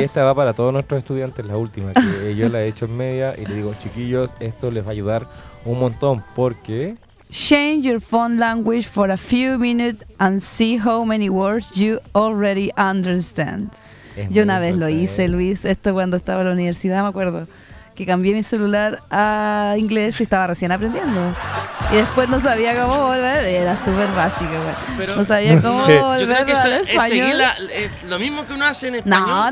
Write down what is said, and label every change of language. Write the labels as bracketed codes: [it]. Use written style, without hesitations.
[es] Y esta va para todos nuestros estudiantes, la última, que yo la he hecho en media y le digo, chiquillos, esto les va a ayudar un montón, porque [en] change your phone language for a few minutes and see how many words you already understand. [es] Es yo una vez lo hice, Luis, esto cuando estaba en la universidad, me acuerdo que cambié mi celular a inglés y estaba recién aprendiendo. Y después no sabía cómo volver, era súper básico. Pero no sabía cómo volver. Yo creo que eso es seguir lo mismo que uno hace en español.